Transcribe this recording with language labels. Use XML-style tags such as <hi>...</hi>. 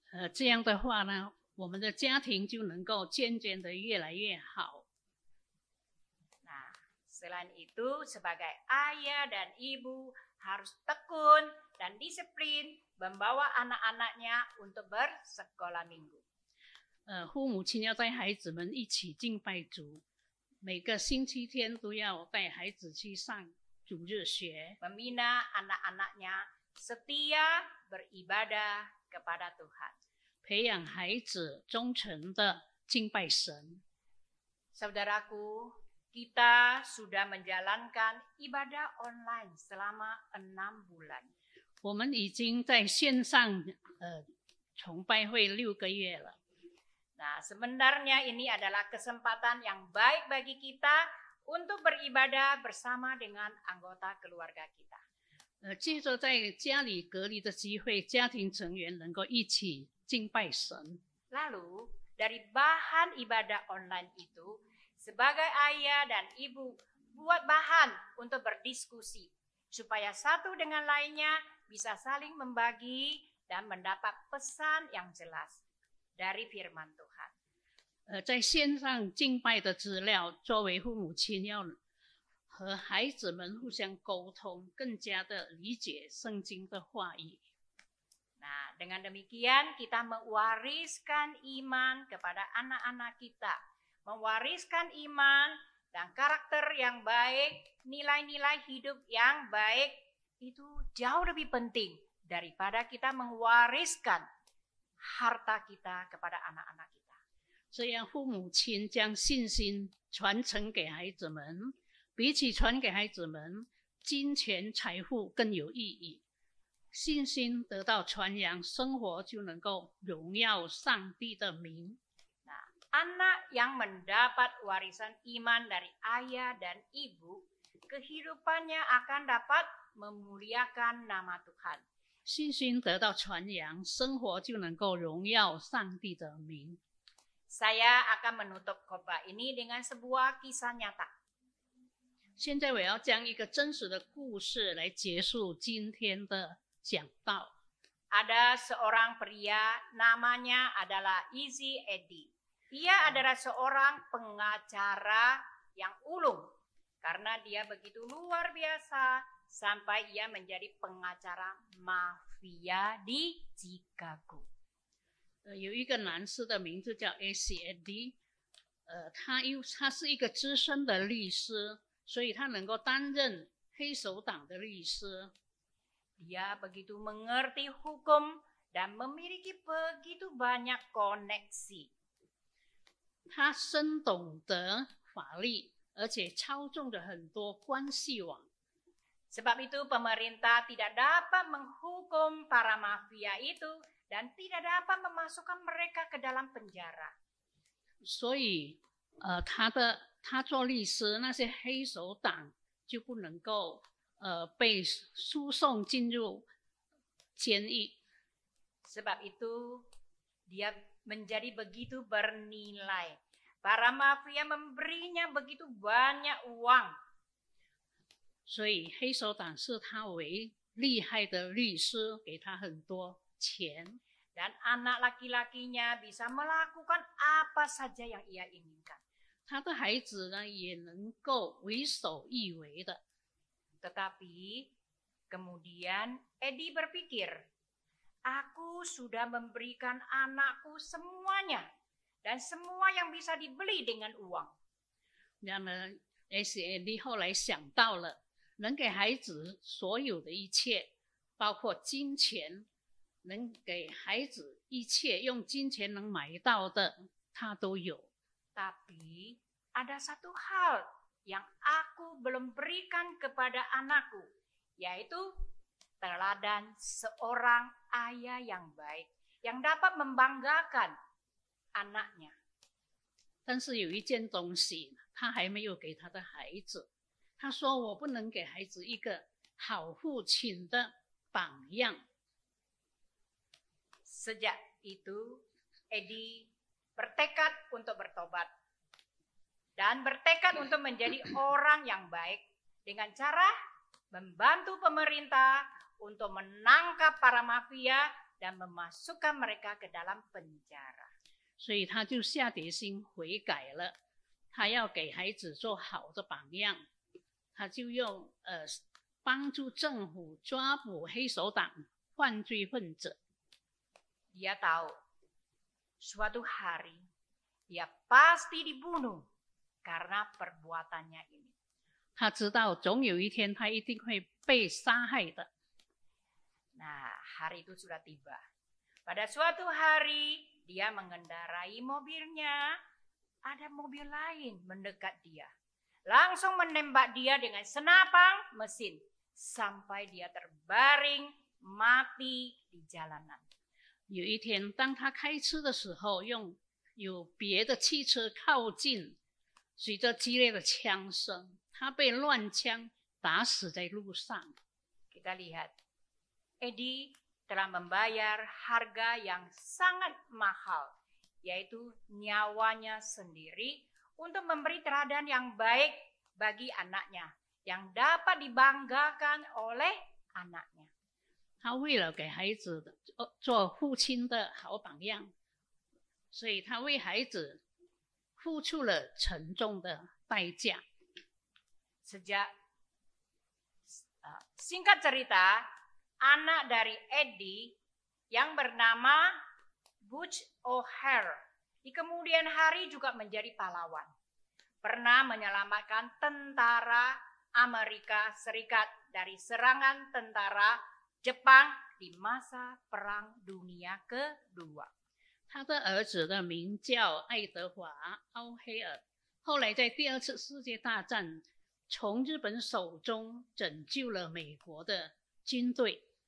<zh>这样的话呢，我们的家庭就能够渐渐的越来越好。</zh> <id>Nah, selain itu sebagai ayah dan ibu harus tekun dan disiplin membawa anak-anaknya untuk bersekolah minggu.</id> <zh>父母亲要带孩子们一起敬拜主，每个星期天都要带孩子去上主日学，</zh> <id>Membina anak-anaknya setia beribadah kepada Tuhan.</id> <zh>培养孩子忠诚的敬拜神。</zh> <id>Saudaraku, kita sudah menjalankan ibadah online selama 6 bulan.</id> <zh>我们已经在线上崇拜会6个月了。</zh> <id>Nah, sebenarnya ini adalah kesempatan yang baik bagi kita untuk beribadah bersama dengan anggota keluarga kita.</id> <zh>借着在家里隔离的机会，家庭成员能够一起敬拜神。</zh> <id>Lalu, dari bahan ibadah online itu, sebagai ayah dan ibu buat bahan untuk berdiskusi, supaya satu dengan lainnya bisa saling membagi dan mendapat pesan yang jelas dari firman Tuhan.</id> <zh>在线上敬拜的资料，作为父母亲要和孩子们互相沟通，更加的理解圣经的话语。</zh> <id>Nah, dengan demikian kita mewariskan iman kepada anak-anak kita. Mewariskan iman dan karakter yang baik, nilai-nilai hidup yang baik, itu jauh lebih penting daripada kita mewariskan harta kita kepada anak-anak kita.</id> <zh>这样，父母亲将信心传承给孩子们，比起传给孩子们金钱财富更有意义。信心得到传扬，生活就能够荣耀上帝的名。</zh> <id>Nah, anak yang mendapat warisan iman dari ayah dan ibu, kehidupannya akan dapat memuliakan nama Tuhan.</id> <zh>信心得到传扬，生活就能够荣耀上帝的名。</zh> <id>Saya akan menutup khotbah ini dengan sebuah kisah nyata.</id> <zh>现在我要将一个真实的故事来结束今天的讲道。</zh> <id>Ada seorang pria, namanya adalah Izzy Eddy. Ia adalah seorang pengacara yang ulung karena dia begitu luar biasa sampai ia menjadi pengacara mafia di Chicago.</id> <zh>有一个男士的名字叫 A.C.A.D， 他是一个资深的律师，所以他能够担任黑手党的律师。</zh> <id>Dia begitu mengerti hukum dan memiliki begitu banyak koneksi.</id> <zh>他深懂得法律，而且操纵着很多关系网。</zh> <id>Sebab itu pemerintah tidak dapat menghukum para mafia itu dan tidak dapat memasukkan mereka ke dalam penjara.</id> <zh>所以，他做律师，那些黑手党就不能够被输送进入监狱。</zh> <id>Sebab itu dia menjadi begitu bernilai. Para mafia memberinya begitu banyak uang.</id> <zh>所以黑手党视他为厉害的律师，给他很多钱。</zh> <id>Dan anak laki-lakinya bisa melakukan apa saja yang ia inginkan.</id> <zh>他的孩子呢，也能够为所欲为的。</zh> <id>Tetapi kemudian Edi berpikir, aku sudah memberikan anakku semuanya dan semua yang bisa dibeli dengan uang.</id> <zh>然而 S.A.D 后来想到了，能给孩子所有的一切，包括金钱，能给孩子一切用金钱能买到的，他都有。</zh> <id>Tapi ada satu hal yang aku belum berikan kepada anakku, yaitu teladan seorang ayah yang baik yang dapat membanggakan anaknya.</id> <zh>但是有一件东西，他还没有给他的孩子。他说：“我不能给孩子一个好父亲的榜样。”</zh> <id>Sejak itu, Edi bertekad untuk bertobat dan bertekad untuk menjadi orang yang baik dengan cara membantu pemerintah untuk menangkap para mafia dan memasukkan mereka ke dalam penjara.</id> <zh>所以他就下决心悔改了，他要给孩子做好的榜样，他就用帮助政府抓捕黑手党犯罪分子。</zh> <id>Dia tahu suatu hari dia pasti dibunuh karena perbuatannya ini.</id> <zh>他知道总有一天他一定会被杀害的。</zh> <id>Nah, hari itu sudah tiba. Pada suatu hari, dia mengendarai mobilnya. Ada mobil lain mendekat dia. Langsung menembak dia dengan senapang mesin. Sampai dia terbaring mati di jalanan.</id> <zh>有一天，当他开车的时候，有别的汽车靠近，随着激烈的枪声，他被乱枪打死在路上。</zh> <id>Kita lihat, Edi telah membayar harga yang sangat mahal, yaitu nyawanya sendiri untuk memberi teladan yang baik bagi anaknya, yang dapat dibanggakan oleh anaknya.</id> <zh>他为了给孩子做父亲的好榜样，所以他为孩子付出了沉重的代价。</zh> <id>Singkat cerita, anak dari Edi yang bernama Butch O'Hare di kemudian hari juga menjadi pahlawan. Pernah menyelamatkan tentara Amerika Serikat dari serangan tentara Jepang di masa Perang Dunia Kedua.</id> <zh>他的儿子的名叫爱德华·奥黑尔，后来在第二次世界大战从日本手中拯救了美国的军队。</zh>